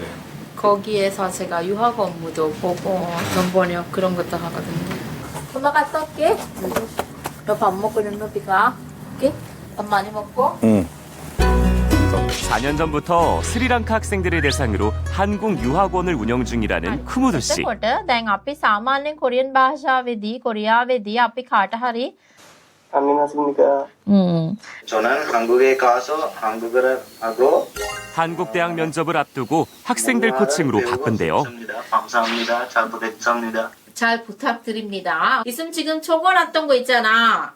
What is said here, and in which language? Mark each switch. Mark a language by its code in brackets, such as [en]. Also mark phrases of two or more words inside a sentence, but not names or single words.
[ko] 거기에서 제가 유학 업무도 보고 돈 번역 그런 것도 하거든요. 엄마 갔다 올게. 너 밥 먹고 눈높이 가. 오케이? 밥 많이 먹고. 4년 전부터 스리랑카 학생들을 대상으로 한국 유학원을 운영 중이라는 쿠모도 씨. [si] කොට දැන් අපි සාමාන්‍යයෙන් කොරියන් භාෂාවේදී කොරියාවේදී අපි කාට හරි [ko] 안녕하십니까. 저는 한국에 가서 한국어를 하고 한국 대학 면접을 앞두고 학생들 코칭으로 바쁜데요. 감사합니다. 잘 부탁드립니다. 잘 부탁드립니다. 있으면 지금 적어놨던 거 있잖아.